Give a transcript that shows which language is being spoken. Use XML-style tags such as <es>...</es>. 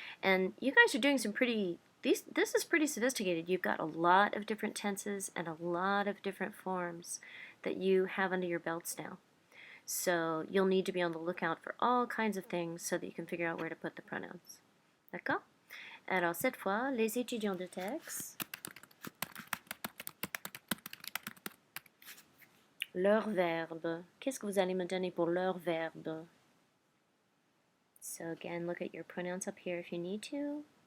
<en>And you guys are doing some pretty, this is pretty sophisticated. You've got a lot of different tenses and a lot of different forms that you have under your belts now. So you'll need to be on the lookout for all kinds of things so that you can figure out where to put the pronouns.</en> <fr>D'accord? Alors cette fois, les étudiants de texte, leur verbe. Qu'est-ce que vous allez me donner pour leur verbe?</fr> <en>So again, look at your pronouns up here if you need to.</en>